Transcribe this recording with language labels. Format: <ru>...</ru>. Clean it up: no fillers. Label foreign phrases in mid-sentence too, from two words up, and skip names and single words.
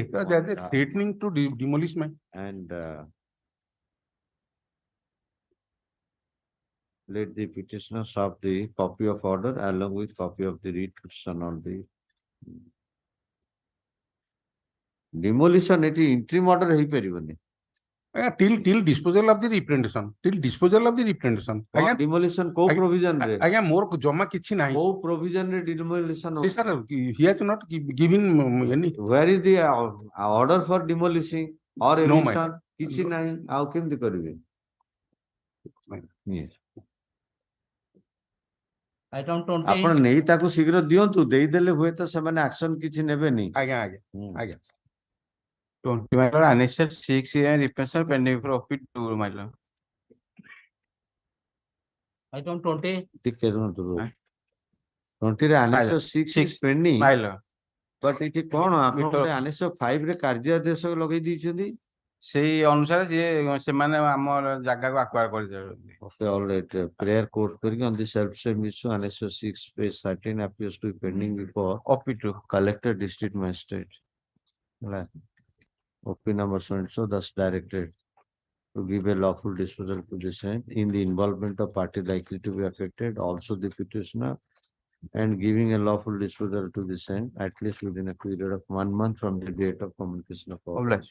<en>They are threatening to demolish my. And let the petitioners have the copy of order along with copy of the writ petition on the demolition. It is interim order</en> <or>ହେଇ ପାରିବନି.</or> <en>Till disposal of the representation. Till disposal of the representation. Demolition co provision re.</en> <or>Aଜ୍ଞା ମୋର ଜମା କିଛି ନାହିଁ.</or> <en>Co provision re demolition. Sir, he has not given any. Where is the order for demolishing or eviction?</en> <or>କିଛି ନାହିଁ. ଆଉ କେମିତି କରିବେ?</or> <en>Yes. Item 20.</en> <or>ଆପଣ ନେଇ ତାକୁ ଶୀଘ୍ର ଦିଅନ୍ତୁ, ଦେଇଦେଲେ ହୁଏତ ସେମାନେ ଆକ୍ସନ କିଛି ନେବେନି. ଆଜ୍ଞା.</or> <en>20 my lord, annexure 6 and representation pending for OP 2 my lord. Item 20.</en> <or>ଟିକେ ରୁହନ୍ତୁ. 20 ରେ</or> <en>annexure 6 is pending. My lord.</en> <or>But ଏଠି କଣ ଆପଣ ଗୋଟେ annexure 5 ରେ କାର୍ଯ୍ୟାଦେଶ ଲଗେଇ ଦେଇଛନ୍ତି? ସେଇ ଅନୁସାରେ ସେମାନେ ଆମର ଜାଗାକୁ ଆକ୍ୱାର କରିଦେବେ.</or> <en>Okay, all right. Prayer court କରିକି on the self-same issue, annexure 6 page 13 appears to be pending before OP2 collector district magistrate. OP number so and so thus directed to give a lawful disposal to the same in the involvement of party likely to be affected, also the petitioner, and giving a lawful disposal to the same at least within a period of 1 month from the date of communication of all.</en>